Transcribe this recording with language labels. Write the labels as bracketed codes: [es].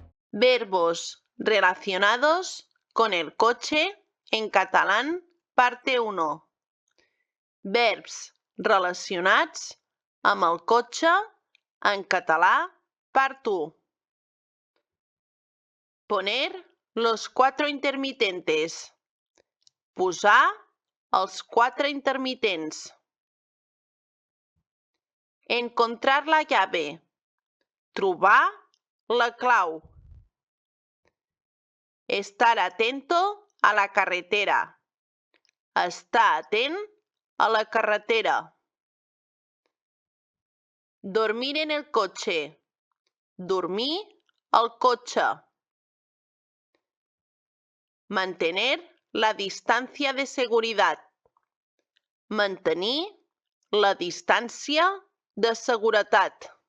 [es] Verbos relacionados con el coche en catalán, parte 1. [ca] Verbs relacionats amb el cotxe en català, part 1. [es] Poner los 4 intermitentes. [ca] Posar els 4 intermitents. [es] Encontrar la llave. [ca] Trobar la clau. [es] Estar atento a la carretera. [ca] Estar atent a la carretera. [es] Dormir en el coche. [ca] Dormir al cotxe. [es] Mantener la distancia de seguridad. [ca] Mantenir la distància de seguretat.